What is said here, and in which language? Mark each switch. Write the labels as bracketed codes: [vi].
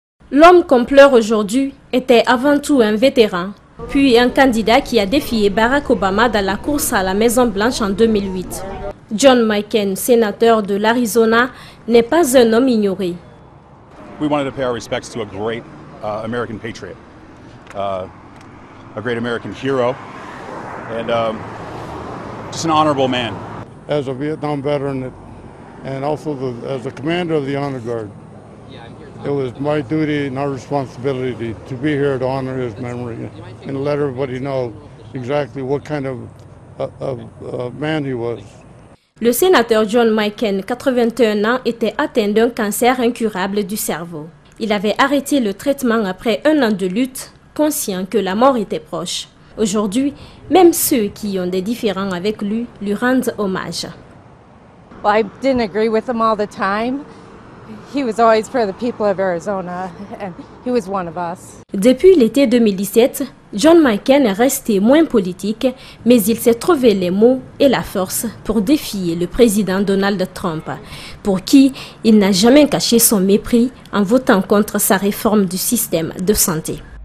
[fr] L'homme qu'on pleure aujourd'hui était avant tout un vétéran, puis un candidat qui a défié Barack Obama dans la course à la Maison-Blanche en 2008. John McCain, sénateur de l'Arizona, n'est pas un homme ignoré. [en] We wanted to pay our respects to a great American patriot, a great American hero, and just an honorable man. As a Vietnam veteran and also as the commander of the Honor Guard, it was my duty and our responsibility to be here to honor his memory and let everybody know exactly what kind of man he was. [fr] Le sénateur John McCain, 81 ans, était atteint d'un cancer incurable du cerveau. Il avait arrêté le traitement après un an de lutte, conscient que la mort était proche. Aujourd'hui, même ceux qui ont des différends avec lui rendent hommage. [en] Well, I didn't agree with him all the time. He was always for the people of Arizona, and he was one of us. [fr] Depuis l'été 2017, John McCain est resté moins politique, mais il s'est trouvé les mots et la force pour défier le président Donald Trump, pour qui il n'a jamais caché son mépris en votant contre sa réforme du système de santé.